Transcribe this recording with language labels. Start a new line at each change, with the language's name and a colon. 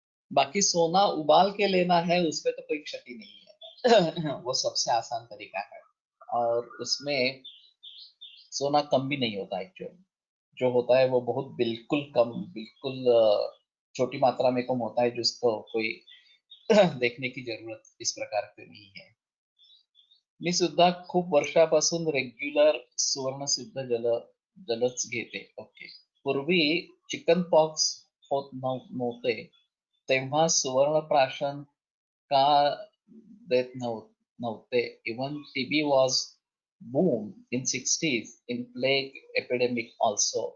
Hindi: बाकी सोना उबाल के लेना है उसमें तो कोई क्षति नहीं है वो सबसे आसान तरीका है, और उसमें सोना कम भी नहीं होता एक्चुअली। जो होता है वो बहुत बिल्कुल कम, बिल्कुल छोटी मात्रा में कम होता है, जिसको कोई देखने की जरूरत इस प्रकार की नहीं है।
Marathi: मी सुद्धा खूप वर्षापासून रेग्युलर सुवर्ण सिद्ध जलच घेते. ओके. पूर्वी चिकन पॉक्स होत नव्हते तेव्हा सुवर्ण प्राशन का देत नव्हते.
English: Even TB was boom in 60s in plague epidemic also.